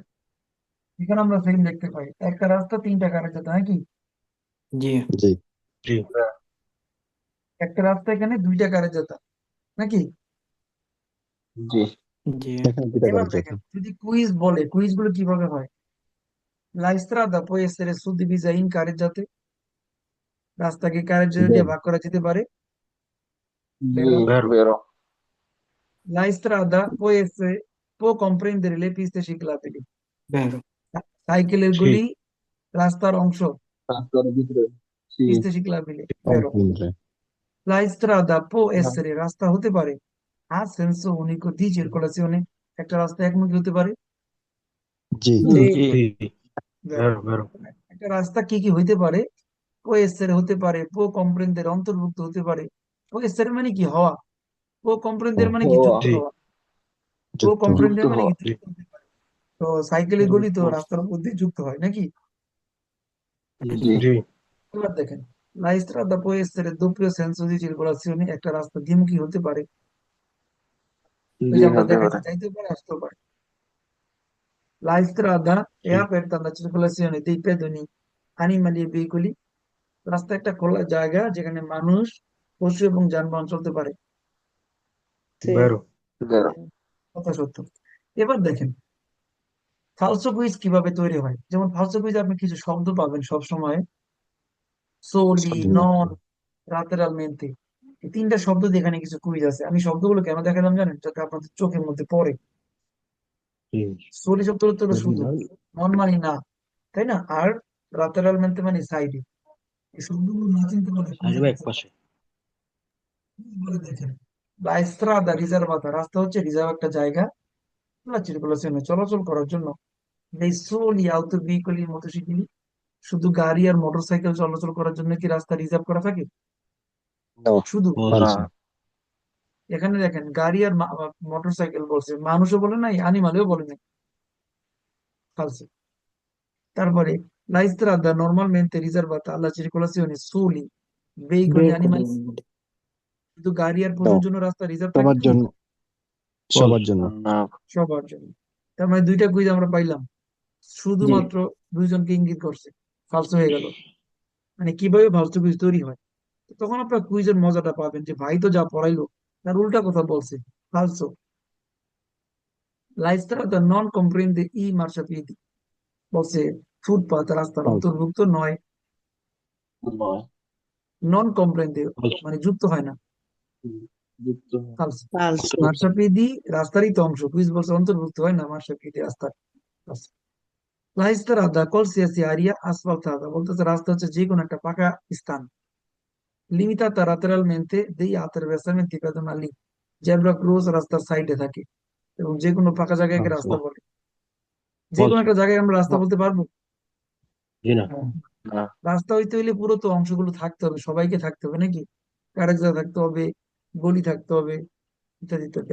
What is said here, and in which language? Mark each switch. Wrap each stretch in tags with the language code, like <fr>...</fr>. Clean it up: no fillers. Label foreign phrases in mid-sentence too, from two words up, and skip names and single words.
<bn>এখানে আমরা সেম দেখতে পাই, একটা রাস্তা তিনটা কারেজাতা নাকি? জি জি জি একটা রাস্তা এখানে দুইটা কারেজাতা নাকি? জি জি এখানে দুইটা এবার গাড়ি যেত। দেখেন যদি কুইজ বলে, কুইজ গুলো কিভাবে হয়?</bn> <it>La strada può essere suddivisa in carreggiate,</it> <bn>রাস্তাকে কারেজাতা দিয়ে ভাগ করা যেতে পারে। জি</bn> <it>Vero?</it> <bn>ভেরো বেরো</bn> <it>La strada può comprendere le piste ciclabili,</it> <bn>ভেরো সাইকেলের জি গলি রাস্তার অংশ, রাস্তার ভিতরে জি</bn> <it>questa ciclabile, vero?</it> <bn>কমপ্লিট</bn> <it>La strada può essere</it> <bn>রাস্তা হতে পারে</bn> <it>ha senso unico di circolazione,</it> <bn>একটা রাস্তা একমুখী হতে পারে, জি জি জি</bn> <it>vero? vero vero</it> <bn>একটা রাস্তা কি কি হইতে পারে,</bn> <it>può essere</it> <bn>হতে পারে,</bn> <it>può comprendere</it> <bn>অন্তর্ভুক্ত হতে পারে,</bn> <it>può essere</it> <bn>মানে কি হওয়া,</bn> <it>può comprendere</it> <bn>মানে কি হওয়া যুক্ত জি হওয়া, può যুক্ত যুক্ত comprendere মানে হওয়া কি জি যুক্ত হতে পারে। তো সাইকেলের গলি তো যুক্ত রাস্তার উপর দিয়ে যুক্ত হয় নাকি? জি জি এবার দেখেন,</bn> <it>la strada può essere doppio senso di circolazione,</it> <bn>একটা রাস্তা দ্বিমুখী হতে পারে, ওই জি যে আমরা হতে দেখাচ্ছি পারে যাইতেও পারে আসতেও পারে।</bn> <it>La strada è</it> <bn>জি</bn> <it>aperta alla circolazione dei pedoni, animali e veicoli,</it> <bn>রাস্তা একটা খোলা জায়গা যেখানে মানুষ, পশু এবং যানবাহন চলতে পারে, ভেরো ভেরো কথা সত্য। এবার দেখেন ফালসো কুইজ কিভাবে তৈরি হয়, যেমন ফালসো কুইজ আপনি কিছু শব্দ পাবেন সব সময়, সোলি, নন, লাতেরালমেন্তে, এই তিনটা শব্দ দিয়ে এখানে কিছু কুইজ আছে। আমি শব্দগুলো কেন দেখালাম জানেন, যাতে আপনাদের চোখের মধ্যে পড়ে। জি সোলি শব্দ হচ্ছে হলো শুধু, নন মানে না, তাই না? আর লাতেরালমেন্তে মানে সাইডে। এই শব্দগুলো না চিনতে পারলে কুইজের সাইড এক অ্যান্সার পাশে বলে দেখেন।</bn> <it>la strada riservata,</it> <bn>রাস্তা হচ্ছে রিজার্ভ একটা জায়গা,</bn> <it>la circolazione</it> <bn>চলাচল করার জন্য,</bn> <it>dei soli autoveicoli e motocicli,</it> <bn>শুধু গাড়ি আর মোটরসাইকেল চলাচল করার জন্য কি রাস্তা রিজার্ভ করা থাকে? নো শুধু না ফালসো এখানে দেখেন গাড়ি আর মোটরসাইকেল বলছে, মানুষও বলে নাই, অ্যানিমালেও বলে নাই, falso।</bn> <it>তারপরে la strada normalmente riservata alla circolazione soli veicoli e</it> <bn>বেকুলি</bn> <it>animali,</it> <bn>শুধু গাড়ি আর নো পশুর জন্য রাস্তা রিজার্ভ থাকে সবার কি? জন্য সবার জন্য না সবার জন্য। তার মানে দুইটা কুইজ আমরা পাইলাম, জি শুধুমাত্র দুইজনকে ইঙ্গিত করছে, ফালসো হয়ে গেল। মানে কিভাবে ফালতু কুইজ তৈরি হয়, তো তখন আপনার কুইজের মজাটা পাবেন যে ভাই তো যা পড়াইলো তার উল্টা কথা বলছে, ফালসো।</bn> <it>La strada non comprende i marciapiedi,</it> <bn>বলছে ফুটপাত রাস্তার ফালসো অন্তর্ভুক্ত নয়, নয়</bn> <it>non comprende</it> <bn>ফালসো মানে যুক্ত হয় না, যুক্ত ফালসো। অন্তর্ভুক্ত মার্শাপিদি রাস্তারই তো অংশ, কুইজ বলছে অন্তর্ভুক্ত হয় না মার্শাপিদি রাস্তার।</bn> <it>falso। La strada qualsiasi area asfaltata,</it> <bn>বলতেছে রাস্তা হচ্ছে যে কোনো একটা পাকা স্থান,</bn> <it>limitata lateralmente dei attraversamenti pedonali,</it> <bn>জেব্রা ক্রস রাস্তার সাইডে থাকে, এবং যে কোনো ফাঁকা জায়গাকে ফালসো রাস্তা বলে। যে কোনো ফালসো একটা জায়গায় আমরা রাস্তা বলতে পারবো? জি না না রাস্তা হইতে হইলে পুরো তো অংশগুলো থাকতে হবে, সবাইকে থাকতে হবে নাকি, কারেকশন থাকতে হবে, গলি থাকতে হবে, ইত্যাদি ইত্যাদি।</bn>